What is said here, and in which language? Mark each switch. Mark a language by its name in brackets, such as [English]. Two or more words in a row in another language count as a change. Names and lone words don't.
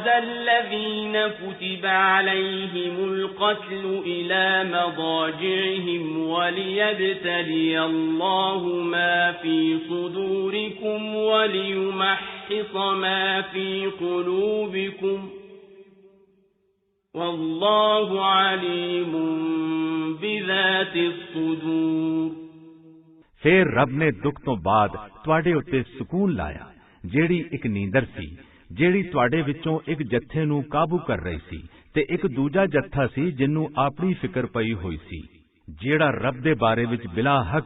[Arabic] الذين كتب عليهم القتل إلى مضاجعهم وليبتلي الله ما في صدوركم وليمحص ما في قلوبكم والله عليم بذات الصدور [Punjabi] ਫਿਰ ਰੱਬ ਨੇ ਦੁੱਖ ਤੋਂ ਬਾਅਦ ਤੁਹਾਡੇ ਉੱਤੇ ਸਕੂਨ ਲਾਇਆ ਜਿਹੜੀ ਇੱਕ ਨੀਂਦਰ ਸੀ ਜਿਹੜੀ ਤੁਹਾਡੇ ਵਿੱਚੋਂ ਇੱਕ ਜੱਥੇ ਨੂੰ ਕਾਬੂ ਕਰ ਰਹੀ ਸੀ ਤੇ ਇੱਕ ਦੂਜਾ ਜੱਥਾ ਸੀ ਜਿਹਨੂੰ ਆਪਣੀ ਫਿਕਰ ਪਈ ਹੋਈ ਸੀ ਜਿਹੜਾ ਰੱਬ ਦੇ ਬਾਰੇ ਵਿੱਚ ਬਿਲਾ ਹੱਕ